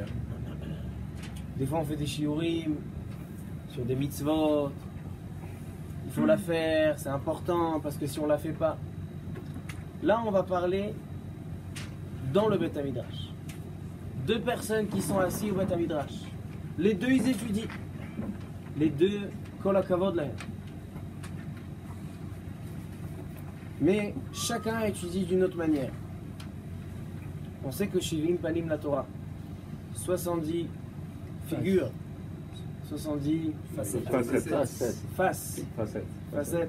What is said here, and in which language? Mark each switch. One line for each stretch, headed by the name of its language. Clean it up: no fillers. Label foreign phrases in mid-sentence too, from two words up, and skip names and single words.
French: Des fois on fait des shiurim sur des mitzvot. Il faut la faire, c'est important parce que si on la fait pas. Là on va parler dans le Beth Midrash. Deux personnes qui sont assises au Beth Midrash. Les deux ils étudient. Les deux
Hebrew: כל הכבוד להם.
French: Mais chacun étudie d'une autre manière. On sait que
Hebrew: שבעים פנים לתורה,
French: 70 figures, 70 facettes.